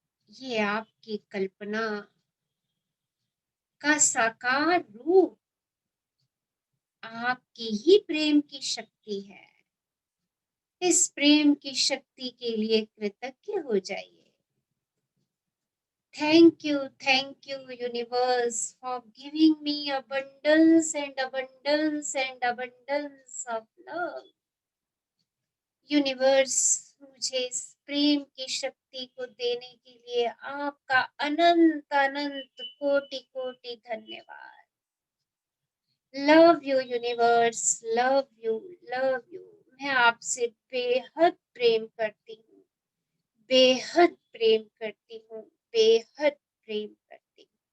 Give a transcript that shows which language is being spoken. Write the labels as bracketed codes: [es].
[hi] ये आपकी कल्पना का साकार रूप आपकी ही प्रेम की शक्ति है। इस प्रेम की शक्ति के लिए कृतज्ञ हो जाइए। [en] Thank you, universe, for giving me abundance and abundance and abundance of love. [hi] Universe, मुझे इस प्रेम की शक्ति को देने के लिए आपका अनंत अनंत कोटि कोटि धन्यवाद। [en] Love you universe, love you, love you. [hi] मैं आपसे बेहद प्रेम करती हूँ, बेहद प्रेम करती हूँ, बेहद प्रेम करती हूँ।